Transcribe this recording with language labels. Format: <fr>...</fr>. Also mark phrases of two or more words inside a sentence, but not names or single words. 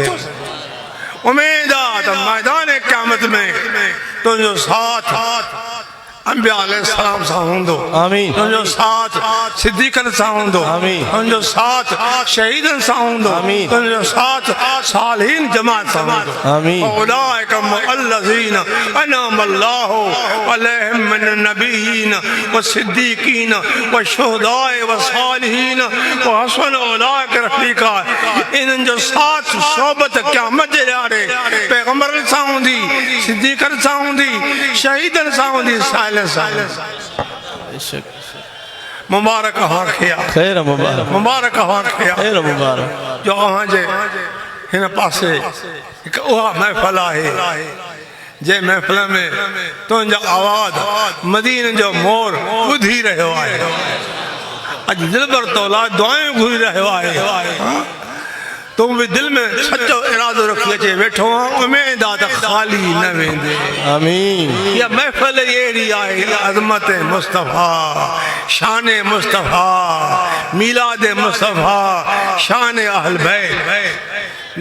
<sd>उमेद आहे त मैदान क़यामत में तुंहिंजो साथ अंबिया अलैहिस्सलाम सां हूंदो, आमीन, तुंहिंजो साथ सिद्दीक़नि सां हूंदो, आमीन, तुंहिंजो साथ शहीदनि सां हूंदो, आमीन, तुंहिंजो साथ सालिहीन जमात सां हूंदो। आमीन।</sd> <ar>أولئك مع الذين أنعم الله عليهم من النبيين والصديقين والشهداء والصالحين وحسن أولئك رفيقا.</ar> <sd>इन्हनि जो साथ सोबत क़यामत जे ॾियारे पैगंबरनि सां हूंदी, सिद्दीक़नि सां हूंदी, शहीदनि सां हूंदी, मुबारक खैर मुबारक, मुबारक खैर मुबारक। जो अहांजे हिन पासे हिकु उहा महफ़िल आहे जंहिं महफ़िल में तुंहिंजा आवाज़ मदीने जो मोर ॿुधी रहियो आहे। अॼु दिलबर तौला दुआऊं घुरी रहियो आहे।</sd> <hi>तुम भी</hi> <sd>दिल में सच्चो इरादो रखी अचे वेठो आहे, उमेद आहे त ख़ाली न वेंदे। आमीन। इहा महफ़िल अहिड़ी आहे, अज़मत मुस्तफ़ा, शान मुस्तफ़ा, मीलाद मुस्तफ़ा, शान अहल बैत।</sd>